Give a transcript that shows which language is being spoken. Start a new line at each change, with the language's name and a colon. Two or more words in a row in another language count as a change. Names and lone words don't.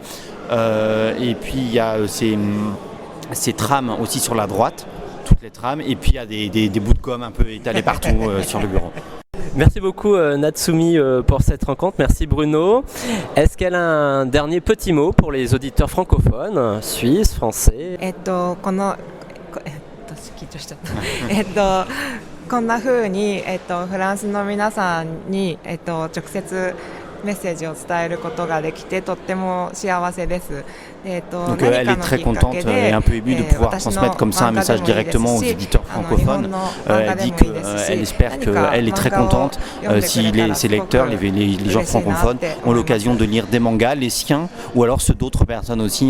French: Et puis il y a ces trames aussi sur la droite, toutes les trames. Et puis il y a des bouts de gomme un peu étalés partout sur le bureau. Merci beaucoup Natsumi pour cette rencontre, merci Bruno. Est-ce qu'elle a un dernier petit mot pour les auditeurs francophones, suisses, français?
Japanese: こんな風に、フランスの皆さんに、直接メッセージを伝えることができてとっても幸せです。
French: Donc elle est très contente et un peu émue de pouvoir transmettre comme ça un message directement aux éditeurs francophones. Elle dit qu'elle espère qu'elle est très contente si ses lecteurs, les gens francophones, ont l'occasion de lire des mangas, les siens ou alors ceux d'autres personnes aussi.